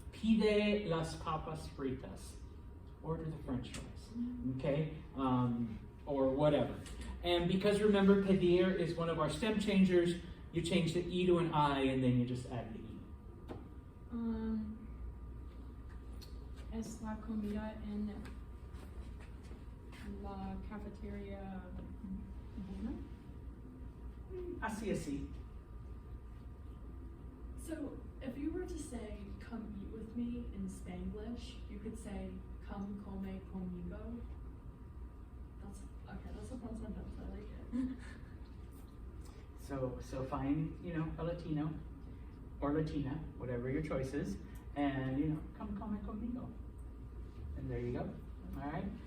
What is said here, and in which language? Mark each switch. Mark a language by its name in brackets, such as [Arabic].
[Spanish] Pide las papas fritas, [English] order the French fries, okay? Or whatever. And because remember, pedir is one of our stem changers, you change the E to an I, and then you just add the E. [Spanish] es la comida en la cafeteria buena? Así. [English] So, if you were to say, come eat with me in Spanglish, you could say, come [Spanish] come conmigo. [English] That's a fun sentence, I like it. So find, a Latino or Latina, whatever your choice is, and, [Spanish] come conmigo. [English] And there you go. All right.